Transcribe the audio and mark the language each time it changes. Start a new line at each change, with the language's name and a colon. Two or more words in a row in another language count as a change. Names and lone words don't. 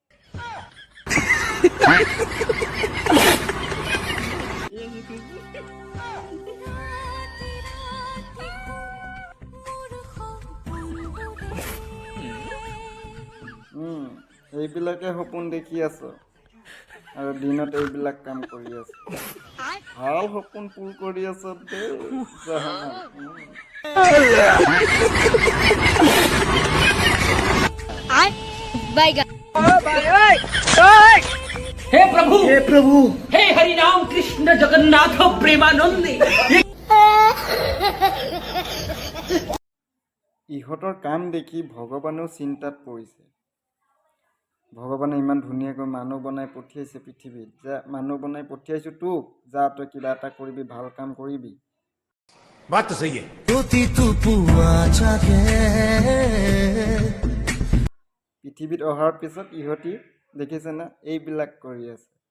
Assamese: এইবিলাকে সপোন দেখি আছো আৰু দিনত এইবিলাক কাম কৰি আছো ভাল সপোন পূৰ কৰি আছ
Hindi: हे प्रभु हे हरि नाम कृष्ण जगन्नाथ प्रेमानंद
Assamese: ইহঁতৰ কাম দেখি ভগৱানেও চিন্তাত পৰিছে ভগৱানে ইমান ধুনীয়াকৈ মানুহ বনাই পঠিয়াইছে পৃথিৱীত যে মানুহ বনাই পঠিয়াইছো তোক যা তই কিবা এটা কৰিবি ভাল কাম কৰিবি
Hindi: बात तो सही है
Assamese: পৃথিৱীত অহাৰ পিছত ইহঁতি দেখিছে না এইবিলাক কৰি আছে